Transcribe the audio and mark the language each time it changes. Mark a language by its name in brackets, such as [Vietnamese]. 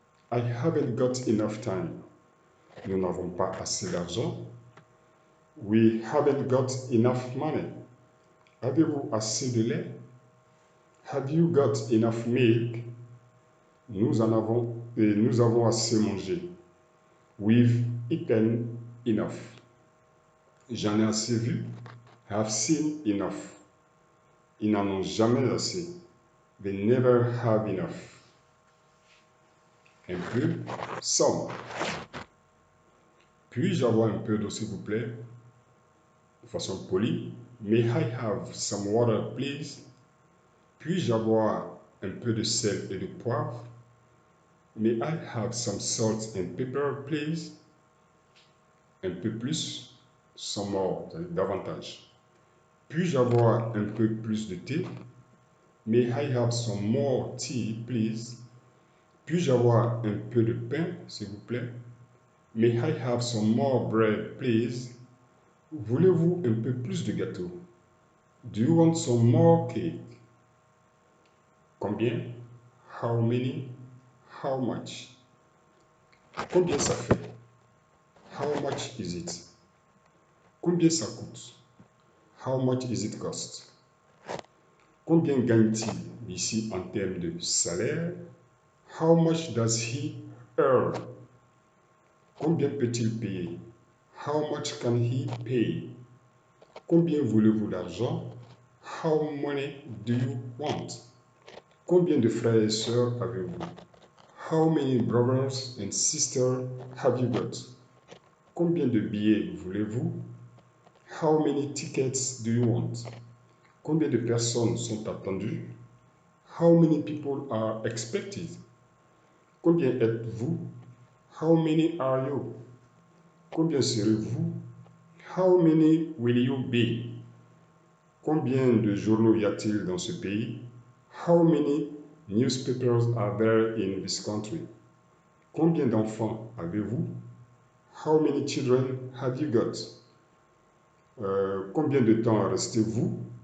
[English] I haven't got enough time. [French] Nous n'avons pas assez d'argent. [English] We haven't got enough money. [French] Avez-vous assez de lait? [English] Have you got enough milk? [French] Nous avons assez mangé. [English] We've eaten enough. [French] J'en ai assez vu. [English] Have seen enough. [French] Ils n'en ont jamais assez. [English] They never have enough. [French] Un peu. [English] Some. [French] Puis-je avoir un peu d'eau, s'il vous plaît? De façon polie. [English] May I have some water, please? [French] Puis-je avoir un peu de sel et de poivre? [English] May I have some salt and pepper, please? [French] Un peu plus, [English] some more, [French] davantage. Puis-je avoir un peu plus de thé? [English] May I have some more tea, please? [French] Puis-je avoir un peu de pain, s'il vous plaît? [English] May I have some more bread, please? [French] Voulez-vous un peu plus de gâteau? [English] Do you want some more cake? [French] Combien? [English] How many? How much? [French] Combien ça fait? [English] How much is it? [French] Combien ça coûte? [English] How much is it cost? [French] Combien gagne-t-il ici en termes de salaire? [English] How much does he earn? [French] Combien peut-il payer? [English] How much can he pay? [French] Combien voulez-vous d'argent? [English] How money do you want? [French] Combien de frères et sœurs avez-vous? [English] How many brothers and sisters have you got? [French] Combien de billets voulez-vous? [English] How many tickets do you want? [French] Combien de personnes sont attendues? [English] How many people are expected? [French] Combien êtes-vous? [English] How many are you? [French] Combien serez-vous? [English] How many will you be? [French] Combien de journaux y a-t-il dans ce pays? [English] How many newspapers are there in this country? [French] Combien d'enfants avez-vous? [English] How many children have you got? [French] Combien de temps restez-vous?